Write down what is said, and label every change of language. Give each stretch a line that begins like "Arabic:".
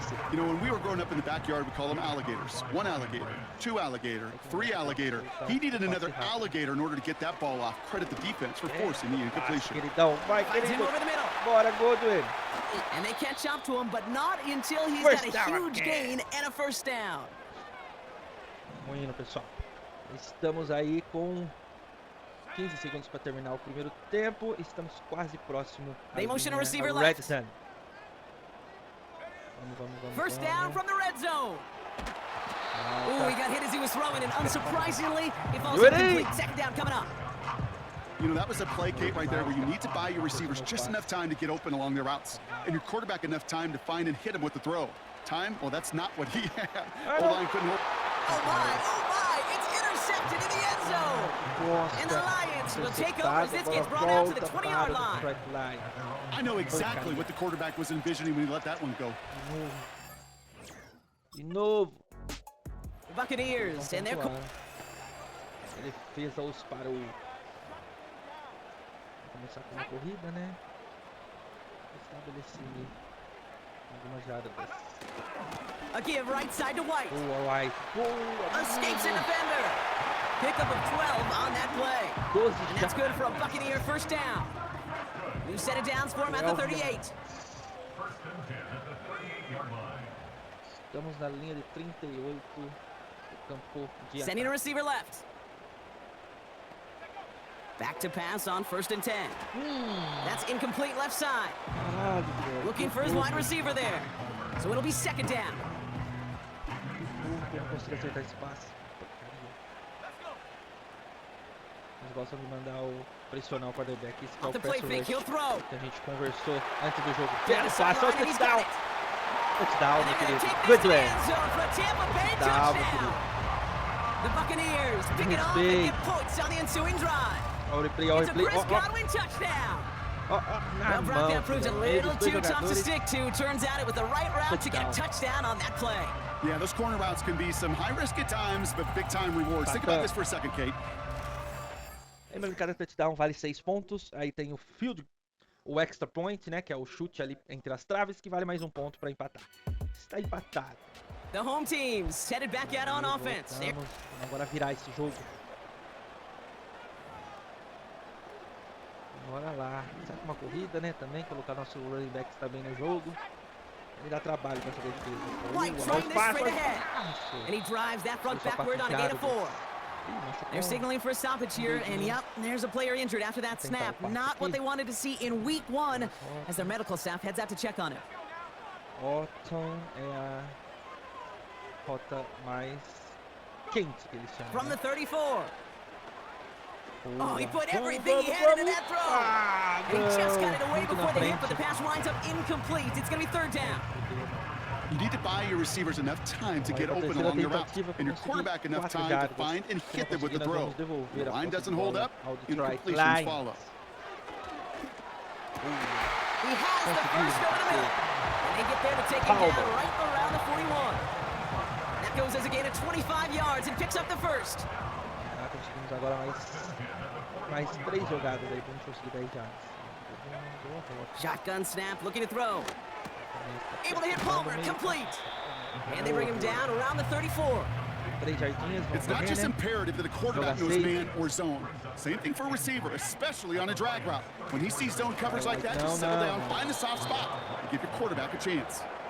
English: You know, when we were growing up in the backyard, we call them alligators. 1 alligator, 2 alligator, 3 alligator. He needed another alligator in order to get that ball off. Credit the defense for forcing the incompletion. Finds him over the middle.
Portuguese: Bora, Gordinho.
English: And they catch up to him, but not until he's got a huge gain and a 1st down.
Portuguese: Vamos indo, pessoal. Estamos aí com 15 segundos para terminar o primeiro tempo. Estamos quase próximo
English: They motion a receiver red left. zone.
Portuguese: Vamos.
English: 1st down from the red zone. Oh, he got hit as he was throwing, and unsurprisingly, he falls incomplete. 2nd down coming up. You know, that was a play, Kate, right there, where you need to buy your receivers just enough time to get open along their routes, and your quarterback enough time to find and hit him with the throw. Time? Well, that's not what he had. O-line couldn't hold. Oh my, it's intercepted in the end zone. And the Lions will take over as this gets brought out to the 20-yard line. I know exactly what the quarterback was envisioning when he let that one go.
Portuguese: De novo.
English: The Buccaneers, and they're...
Portuguese: Defesa os parou. Vamos começar com uma corrida, né? Estabelecer algumas jardas.
English: A give right side to White. White. Escapes a defender. Pickup of 12 on that play. And that's good for a Buccaneer 1st down. New set of downs for him at the 38.
Portuguese: Estamos na linha de 38 do campo de
English: sending a receiver left. Back to pass on 1st and 10. That's incomplete left side. Looking for his wide receiver there. So it'll be 2nd down.
Portuguese: Não consigo acertar esse passe. Eles gostam de mandar o pressionar o quarterback. Esse que é o pass rush que a gente conversou antes do jogo. Belo passe, olha o touchdown. Touchdown, meu querido.
English: Good play.
Portuguese: Touchdown, meu querido.
English: The Buccaneers pick it up and get points on the ensuing drive.
Portuguese: Olha o replay,
English: It's a Chris Godwin touchdown. Well, Brock, that proved a little too tough to stick to. Turns out it was the right route to get a touchdown on that play. Yeah, those corner routes can be some high risk at times, but big time rewards. Think about this for a second, Kate.
Portuguese: Lembrando que cada touchdown vale 6 pontos. Aí tem o field, o extra point, né? Que é o chute ali entre as traves, que vale mais 1 ponto para empatar. Está empatado.
English: The home team's headed back out on offense.
Portuguese: Vamos agora virar esse jogo. Bora lá. Será que uma corrida, né? Também colocar nosso running back também no jogo. Ele dá trabalho para essa defesa.
English: White throwing this straight ahead. And he drives that front backward on a gain of 4. They're signaling for a stoppage here, and yep, there's a player injured after that snap. Not what they wanted to see in week 1 as their medical staff heads out to check on him.
Portuguese: Otton é a rota mais quente que eles chamam.
English: From the 34. Oh, he put everything he had into that throw. And he just got it away before the hit, but the pass winds up incomplete. It's going to be 3rd down. You need to buy your receivers enough time to get open along the route, and your quarterback enough time to find and hit them with the throw. The line doesn't hold up, incompletions follow. He has the first over the middle. And they get there to take him down right around the 41. That goes as a gain of 25 yards and picks up the 1st.
Portuguese: conseguimos agora mais 3 jogadas aí pra gente conseguir 10 jardas.
English: Shotgun snap, looking to throw. Able to hit Palmer, complete. And they bring him down around the 34.
Portuguese: 3 jardinhas, vamos
English: It's not
Portuguese: correr,
English: just
Portuguese: né?
English: imperative that a quarterback knows man or zone. Same thing for a receiver, especially on a drag route. When he sees zone coverage like that, just settle down, find a soft spot, and give your quarterback a chance.